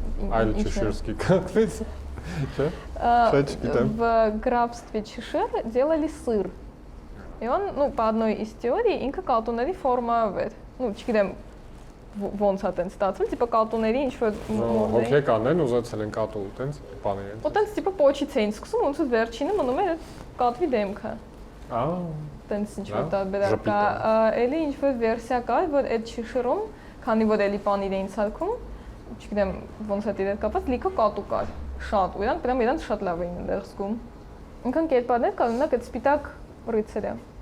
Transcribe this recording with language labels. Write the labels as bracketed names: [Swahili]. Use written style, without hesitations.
[Armenian] Այլ Чеширский կատվից։ [Russian] В графстве Чешир делали сыр. И он, ну, по одной из теорий, [Armenian] ինքը կատուների ֆորմայով էր։ Ну, չգիտեմ, ոնց է տենց ստացվել, տիպա կատուների ինչ-որ մոդել։ Հոգեկանն ուզեցել են կատու տենց բաներ են։ Ու տենց տիպա պոչից էին սկսում, ոնց որ վերջինը մնում էր կատվի դեմքը։ Տենց ինչ-որ տարբերակ կա։ Էլի ինչ-որ վերսիա կա, որ այդ Չիշիրում, քանի որ էլի պանիր էին ցալքում, չգիտեմ, ոնց է դեր կապած, լիքը կատու կար։ Շատ, ու իրանք դրամ իրանք շատ լավ էին այնտեղ զգում։ Ինքան կերպարներ կան, օրինակ այդ սպիտակ ռիցերը։